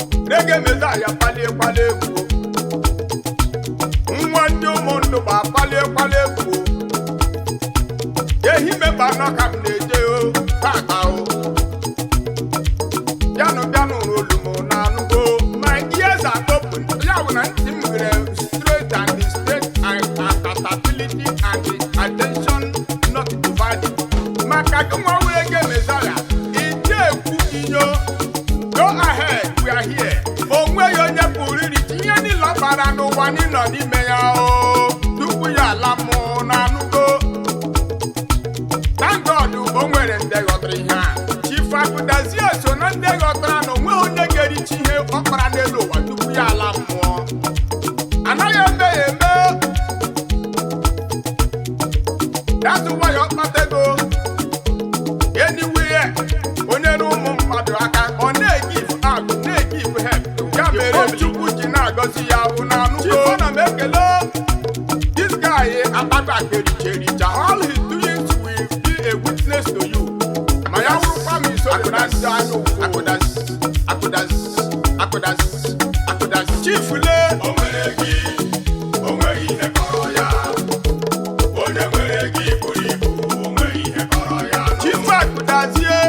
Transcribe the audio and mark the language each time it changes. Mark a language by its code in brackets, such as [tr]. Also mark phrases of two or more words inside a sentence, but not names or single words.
[ig] Reggae Messiah palie, palie, egwu. Nwa ndị ụmụndụ gba palie, palie, egwu. Ehi meba anọ ka m na-eje o, tata o. Bịanụ, bịanụ, olu m na-anụgo. [en] My ears are open. [ig] Ya bụ na ntị m nwere [en] straight and straight and accountability and attention not divided. [ig] Maka gị nwa wee gee Messiah, ị dị ekwu inyo. [en] Go ahead, we are here. [ig] O nweghị onye pụrụ irite ihe niile ọ kpara n'ụwa n'ịnọ n'ime ya o. Tupu ya ala mụ na anụgo. [en] Thank God, [ig] o nwere ndị ghọtara ihe a. Chief Akudazie so na ndị ghọtara na o nweghị onye ga-erichi ihe ọ kpara n'elu ụwa tupu ya ala mmụọ. Anaghị eme ya eme. [en] That's why [ig] ọ kpatego. Anywhere, onye na ụmụ mmadụ aka, ọ na-egive out, na-egive help. Ya mere Chukwu ji na-agọzi ya bụ na anụgo. Chief, ana m ekele. [en] This guy, [ig] eh, Akpata Akperiche Richa, [en] all his doings will be a witness to you. [ig] Ma ya wụrụkwa m iso dị na ndị anụ ụfụ. Akụdas, akụdas, akụdas, akụdas. Chief Lee. O nwere gị, o nweghị ihe kọrọ ya. Onye nwere gị buru ibu, o nweghị ihe kọrọ ya. Chief Akudazie.